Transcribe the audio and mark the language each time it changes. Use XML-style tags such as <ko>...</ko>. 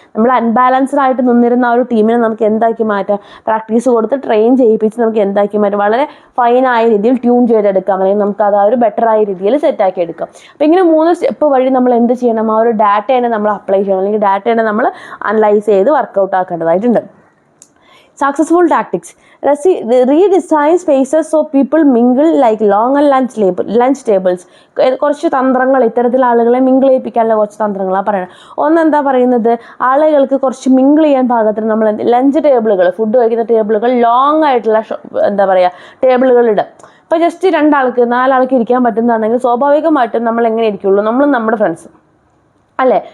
<ml>നമ്മൾ അൺബാലൻസ്ഡ് ആയിട്ട് നിന്നിരുന്ന ആ ഒരു ടീമിനെ നമുക്ക് എന്താക്കി മാറ്റാം, പ്രാക്ടീസ് കൊടുത്ത് ട്രെയിൻ ചെയ്യിപ്പിച്ച് നമുക്ക് എന്താക്കി മാറ്റാം, വളരെ ഫൈനായ രീതിയിൽ ട്യൂൺ ചെയ്തെടുക്കാം, അല്ലെങ്കിൽ നമുക്ക് അത് ആ ഒരു ബെറ്ററായ രീതിയിൽ സെറ്റാക്കി എടുക്കാം. അപ്പോൾ ഇങ്ങനെ 3 സ്റ്റെപ്പ് വഴി നമ്മൾ എന്ത് ചെയ്യണം, ആ ഒരു ഡാറ്റേനെ നമ്മൾ അപ്ലൈ ചെയ്യണം, അല്ലെങ്കിൽ ഡാറ്റേനെ നമ്മൾ അനലൈസ് ചെയ്ത് workout ആക്കേണ്ടതായിട്ടുണ്ട്.</ml> <en>Successful tactics, redesign spaces so people mingle like longer lunch tables.</en> <ml>കുറച്ച് തന്ത്രങ്ങൾ, ഇത്തരത്തിൽ ആളുകളെ മിങ്കിൾ ചെയ്യിപ്പിക്കാനുള്ള കുറച്ച് തന്ത്രങ്ങളാണ് പറയുന്നത്. ഒന്നെന്താ പറയുന്നത്, ആളുകൾക്ക് കുറച്ച് മിങ്കിൾ ചെയ്യാൻ പാകത്തിന് നമ്മൾ ലഞ്ച് ടേബിളുകൾ, ഫുഡ് കഴിക്കുന്ന ടേബിളുകൾ ലോങ് ആയിട്ടുള്ള എന്താ പറയുക ടേബിളുകൾ ഇടുക. ഇപ്പോൾ ജസ്റ്റ് 2 ആൾക്ക് 4 ആൾക്ക് ഇരിക്കാൻ പറ്റുന്നതാണെങ്കിൽ സ്വാഭാവികമായിട്ടും നമ്മൾ എങ്ങനെ ഇരിക്കുള്ളൂ, നമ്മളും നമ്മുടെ ഫ്രണ്ട്സ് അല്ലേ.</ml>